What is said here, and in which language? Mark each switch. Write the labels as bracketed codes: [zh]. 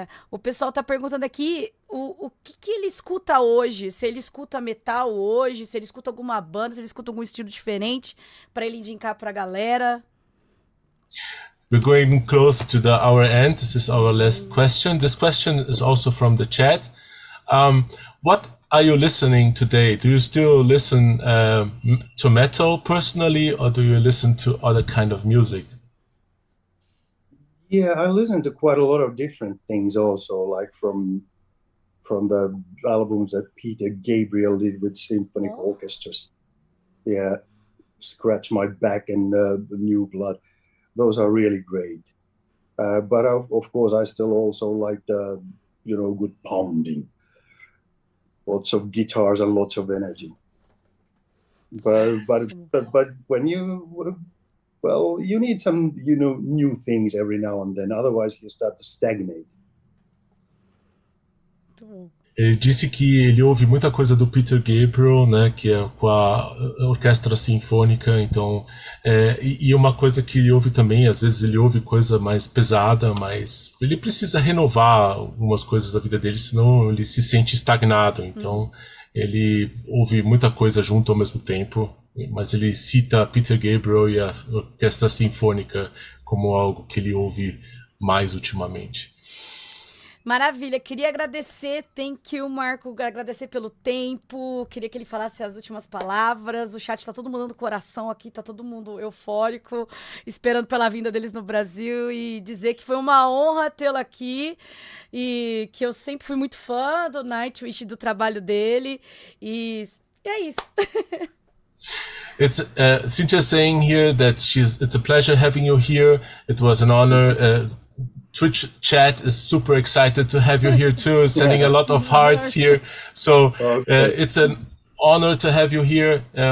[pt] O pessoal está perguntando aqui o que ele escuta hoje, se ele escuta metal hoje, se ele escuta alguma banda, se ele escuta algum estilo diferente, para ele indicar para a galera. [en] We're going close to the hour end. This is our last question. This question is also from the chat. What are you listening today? Do you still listen to metal personally, or do you listen to other kind of music? Yeah, I listen to quite a lot of different things also, like from the albums that Peter Gabriel did with symphonic orchestras. Yeah, Scratch My Back and New Blood. Those are really great. But of course, I still also like the, good pounding. Lots of guitars and lots of energy. But when you need some, new things every now and then. Otherwise, you start to stagnate. [pt] Ele disse que ele ouve muita coisa do Peter Gabriel, né, que é com a orquestra sinfônica, então, e uma coisa que ele ouve também, às vezes ele ouve coisa mais pesada, mas ele precisa renovar algumas coisas da vida dele, senão ele se sente estagnado, então ele ouve muita coisa junto ao mesmo tempo, mas ele cita Peter Gabriel e a orquestra sinfônica como algo que ele ouve mais ultimamente. Maravilha, queria agradecer, [en] thank you, [pt] Marco, agradecer pelo tempo, queria que ele falasse as últimas palavras, o chat tá todo mundo no coração aqui, tá todo mundo eufórico, esperando pela vinda deles no Brasil e dizer que foi uma honra tê-lo aqui e que eu sempre fui muito fã do Nightwish, do trabalho dele e é isso. [en] It's Cynthia saying here that it's a pleasure having you here, it was an honor. Twitch chat is super excited to have you here too, sending a lot of hearts here. So it's an honor to have you here.